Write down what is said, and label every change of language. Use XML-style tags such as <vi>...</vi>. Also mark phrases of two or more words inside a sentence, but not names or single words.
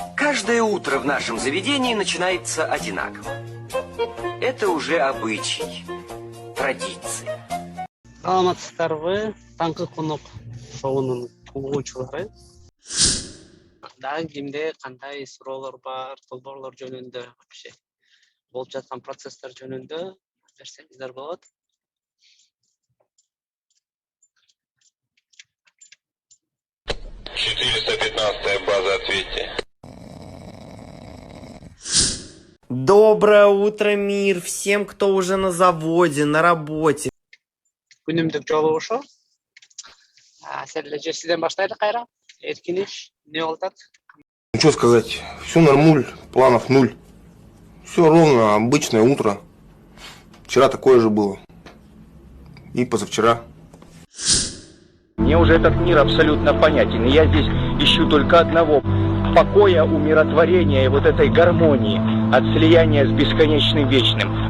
<ru>Каждое утро в нашем заведении начинается одинаково. Это уже обычай, традиция.</ru> <ky>саламатсыздар вы? Таңкы конок шоунун угуучулары. Дагы кимде кандай суроолор бар, долбоорлор жөнүндө, вообще болуп жаткан процесстер жөнүндө берсеңиздер болот.</ky> <ru>База, ответьте. Доброе утро, мир! Всем, кто уже на заводе, на работе.</ru> <ky>Күнүмдүк жолугушуу. Сиздер сизден баштайлык кайра. Эркин иш, эмне болуп атат?</ky> <ru>Ну что сказать, все нормуль, планов нуль. Все ровно, обычное утро. Вчера такое же было. И позавчера. Мне уже этот мир абсолютно понятен. И я здесь ищу только одного: покоя, умиротворения и вот этой гармонии от слияния с бесконечным вечным.</ru>